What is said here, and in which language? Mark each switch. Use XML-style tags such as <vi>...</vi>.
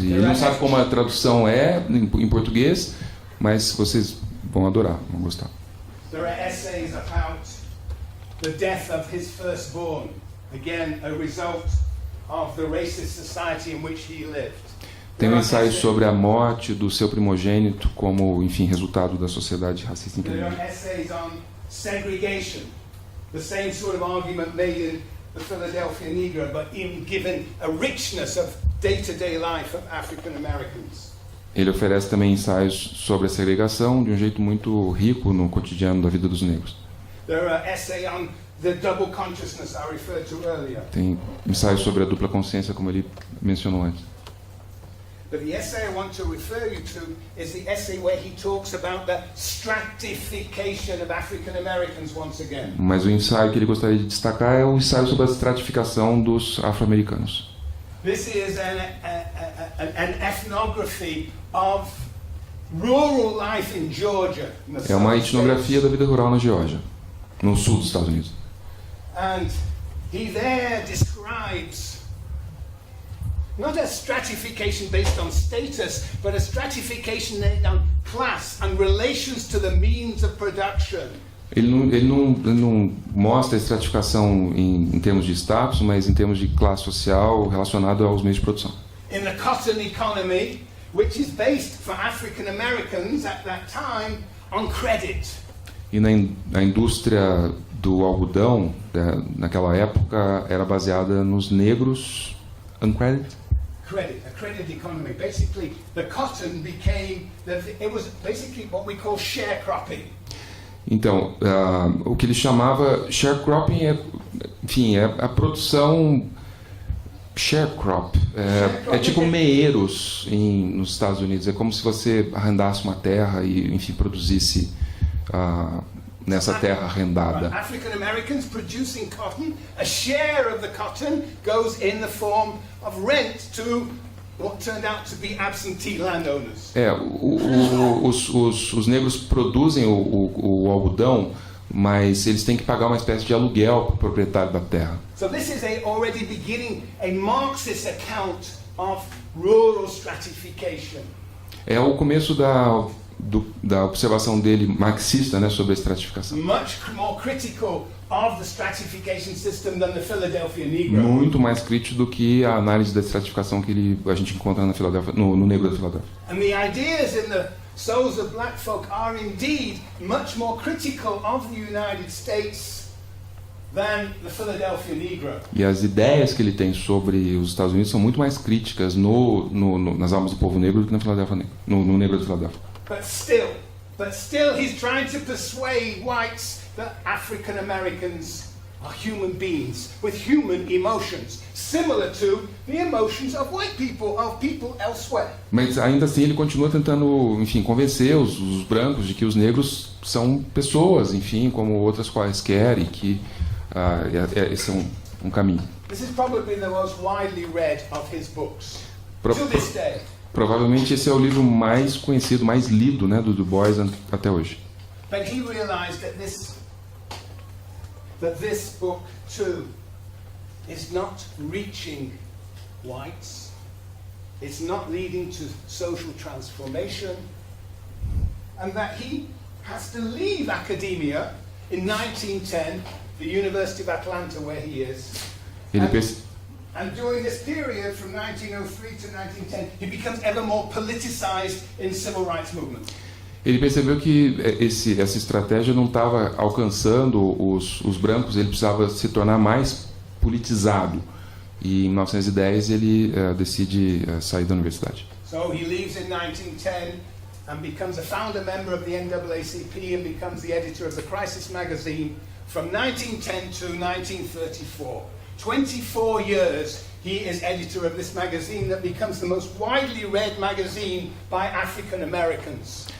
<pt>E ele não sabe como a tradução é em português, mas vocês vão adorar, vão gostar.</pt> <en>There are essays about the death of his firstborn, again a result of the racist society in which he lived.</en> <pt>Tem um ensaio sobre a morte do seu primogênito como, enfim, resultado da sociedade racista em que ele</pt> <en>There</en> <pt>vive.</pt> <en>are essays on segregation, the same sort of argument made in the Philadelphia Negro, but in given a richness of day-to-day life of African Americans.</en> <pt>Ele oferece também ensaios sobre a segregação de um jeito muito rico no cotidiano da vida dos negros.</pt> <en>There are essays on the double consciousness I referred to earlier.</en> <pt>Tem ensaios sobre a dupla consciência, como ele mencionou antes.</pt> <en>But the essay I want to refer you to is the essay where he talks about the stratification of African Americans once again.</en> <pt>Mas o ensaio que ele gostaria de destacar é o ensaio sobre a estratificação dos afro-americanos.</pt> <en>This is an ethnography of rural life in Georgia.</en> <pt>É uma etnografia da vida rural na Geórgia, no sul dos Estados Unidos.</pt> <en>And he there describes not a stratification based on status, but a stratification based on class and relations to the means of production.</en> <pt>Ele não mostra a estratificação em termos de status, mas em termos de classe social relacionado aos meios de produção.</pt> <en>In the cotton economy, which is based for African Americans at that time on credit.</en> <pt>E na indústria do algodão, naquela época, era baseada nos negros uncredited.</pt> <en>A credit economy. Basically, the cotton became, it was basically what we call sharecropping.</en> <pt>Então, o que ele chamava sharecropping é a produção sharecrop. É tipo meeiros nos Estados Unidos. É como se você arrendasse uma terra e, enfim, produzisse nessa terra arrendada.</pt> <en>African Americans producing cotton, a share of the cotton goes in the form of rent to what turned out to be absentee landowners.</en> <pt>Os negros produzem o algodão, mas eles têm que pagar uma espécie de aluguel para o proprietário da terra.</pt> <en>So this is already beginning a Marxist account of rural stratification.</en> <pt>É o começo da observação dele marxista, né, sobre a estratificação.</pt> <en>Much more critical of the stratification system than the Philadelphia Negro.</en> <pt>Muito mais crítico do que a análise da estratificação que a gente encontra no negro da Filadélfia.</pt> <en>And the ideas in the souls of black folk are indeed much more critical of the United States than the Philadelphia Negro.</en> <pt>E as ideias que ele tem sobre os Estados Unidos são muito mais críticas nas almas do povo negro do que na Filadélfia, no negro da Filadélfia.</pt> <en>But still he's trying to persuade whites that African Americans are human beings with human emotions, similar to the emotions of white people, of people elsewhere.</en> <pt>Mas ainda assim ele continua tentando, enfim, convencer os brancos de que os negros são pessoas, enfim, como outras quaisquer, e que esse é um caminho.</pt> <en>This is probably the most widely read of his books to this day.</en> <pt>Provavelmente esse é o livro mais conhecido, mais lido, né, do Du Bois até hoje.</pt> <en>But he realized that this book too is not reaching whites. It's not leading to social transformation, and that he has to leave academia in 1910, the University of Atlanta, where he is. And during this period, from 1903 to 1910, he becomes ever more politicized in civil rights movement.</en> <pt>Ele percebeu que essa estratégia não estava alcançando os brancos, ele precisava se tornar mais politizado. E em 1910 ele decide sair da universidade.</pt> <en>So he leaves in 1910 and becomes a founder member of the NAACP and becomes the editor of the Crisis magazine from 1910 to 1934. 24 years he is editor of this magazine that becomes the most widely read magazine by African Americans.</en>